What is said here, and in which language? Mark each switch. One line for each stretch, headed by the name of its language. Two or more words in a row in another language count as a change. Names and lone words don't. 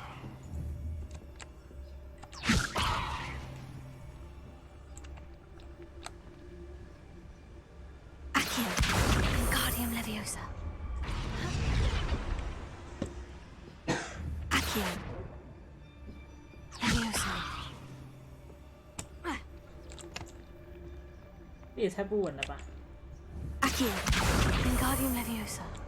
Latin: Accio. Wingardium Leviosa. Accio. Leviosa.
Chinese: 这也太不稳了吧
Latin: Accio. Wingardium Leviosa.